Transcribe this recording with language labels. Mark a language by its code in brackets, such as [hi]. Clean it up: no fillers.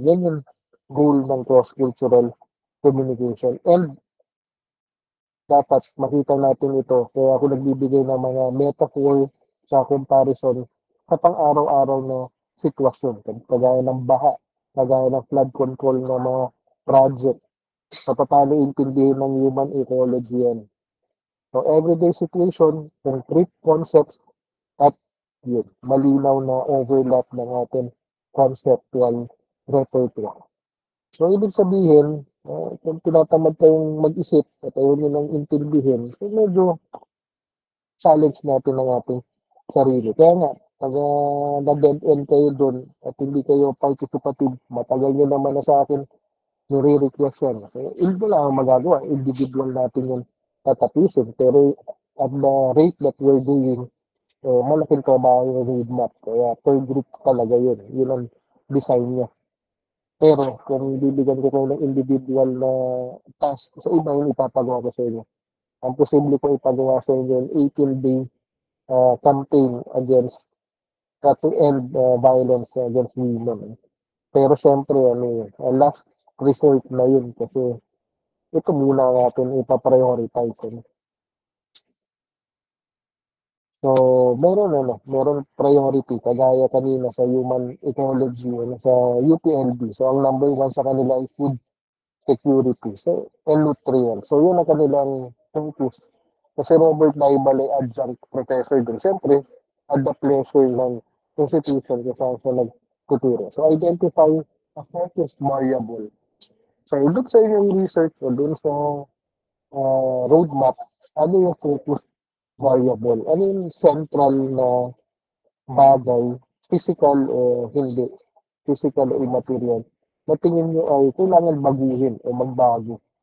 [tl] Yan yung goal ng cross-cultural communication. And dapat makita natin ito. Kaya ako nagbibigay ng mga metaphor sa comparison sa pang-araw-araw na sitwasyon. Kagaya ng baha, kagaya ng flood control na mga project. So, paano intindihin ng human ecology yan. [en] So, everyday situation, concrete concepts, [tl] at yun, malinaw na [en] overlap ng ating conceptual repertoire. [tl] So, ibig sabihin, kung tinatamad tayong mag-isip at ayaw nyo nang intindihin, so medyo challenge natin ang ating sarili. Kaya nga, pag na-dead end kayo doon at hindi kayo participative, matagal nyo naman na sa akin nire-request yan. So, hindi wala ang magagawa. Individual natin yung tatapusin. [en] Pero at the rate that we're doing, [tl] malaking trabaho yung [en] roadmap. [tl] Kaya per group talaga yun. Yun ang design niya. Pero kung bibigyan ko kayo ng individual na task sa iba, yung ipapagawa ko sa inyo. Ang posible ko ipagawa sa inyo yung [en] 18-day campaign against to end violence against women. [tl] Pero syempre, last resort na yun kasi ito muna natin ipaprioritize. So, meron priority kagaya kanina sa human ecology, sa UPLB. So, ang number one sa kanila ay food security. [en] So, and nutrients. [tl] So, yun ang kanilang focus. Kasi Robert Daibal ay adjunct professor din. Siyempre, [en] at the pleasure [tl] ng institution kung saan siya nagtuturo. [en] So, identify a focused variable. So, look [tl] sa inyong research o dun sa roadmap, ano yung focus variable? Ano yung central na bagay, physical o hindi, physical o immaterial, na tingin nyo ay kailangan baguhin o magbago.